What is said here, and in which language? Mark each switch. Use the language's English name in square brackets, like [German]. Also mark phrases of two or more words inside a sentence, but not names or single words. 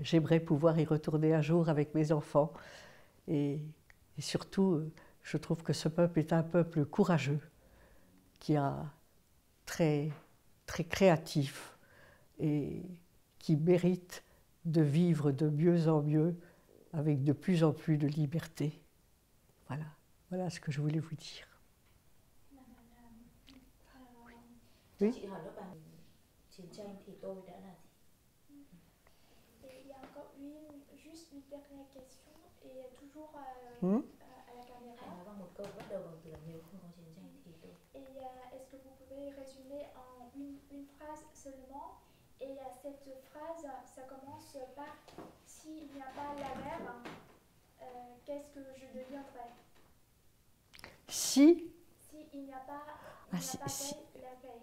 [French] J'aimerais pouvoir y retourner un jour avec mes enfants. Et surtout, je trouve que ce peuple est un peuple courageux, qui a très créatif et qui mérite de vivre de mieux en mieux avec de plus en plus de liberté. Voilà ce que je voulais vous dire. Oui. [Vietnamese] Chị hỏi lớp bạn chiến tranh thì tôi đã là gì? [French] Et il y a encore juste une dernière question, et toujours à la caméra. [Vietnamese] Hãy nói bằng một câu bắt đầu bằng từ nếu không có chiến tranh thì tôi. [French] Et est-ce que vous pouvez résumer en une phrase seulement? Et cette phrase, ça commence par « S'il n'y a pas la guerre, qu'est-ce que je deviendrai ?» Si il n'y a pas, la paix.